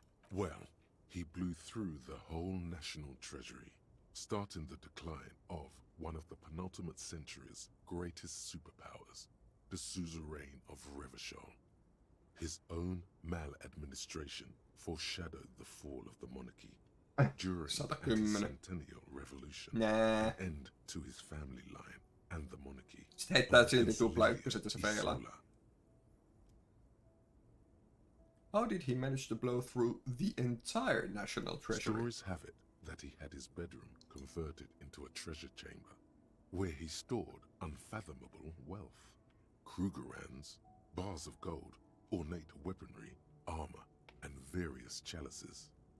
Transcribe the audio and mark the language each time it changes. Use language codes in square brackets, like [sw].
[en] Well, he blew through the whole national treasury, starting the decline of one of the penultimate century's greatest superpowers, the suzerain of Revachol. His own maladministration foreshadowed the fall of the monarchy during the Centennial Revolution, an end to his family line and the monarchy. [fi] Sitten heittää silti tupla ykköset ja se feilaa. [en] How did he manage to blow through the entire national treasury? Stories have it that he had his bedroom converted into a treasure chamber, where he stored unfathomable wealth. Krugerrands, bars of gold, ornate weaponry, armor, and various chalices.